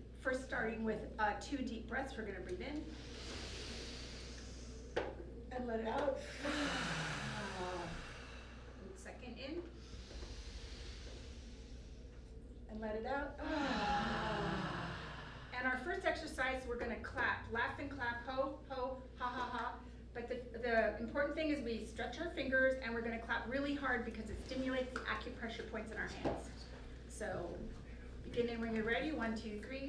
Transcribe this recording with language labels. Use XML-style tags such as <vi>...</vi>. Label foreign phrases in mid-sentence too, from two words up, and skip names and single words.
<en>First, starting with 2 deep breaths, we're going to breathe in and let it out. And second in and let it out. And our first exercise, we're going to clap, laugh and clap, ho, ho, ha, ha, ha. But the important thing is we stretch our fingers and we're going to clap really hard because it stimulates the acupressure points in our hands. So beginning when you're ready, 1, 2, 3.</en>